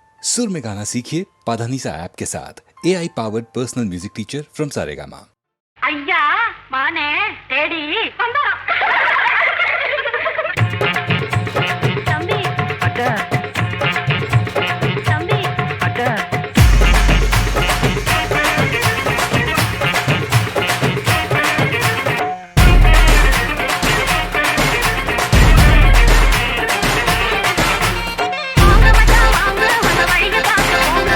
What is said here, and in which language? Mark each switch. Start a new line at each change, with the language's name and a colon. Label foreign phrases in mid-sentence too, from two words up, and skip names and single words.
Hindi: सुर में गाना सीखिए पाधानीसा ऐप के साथ
English: AI powered personal music teacher from
Hindi: सारेगामा।
Tamil: ஐயா மானே தேடி வந்தாராம். தம்பி அக்கா தம்பி அக்கா வாங்க மச்சான் வாங்க வந்த வழிய பார்த்து போங்க.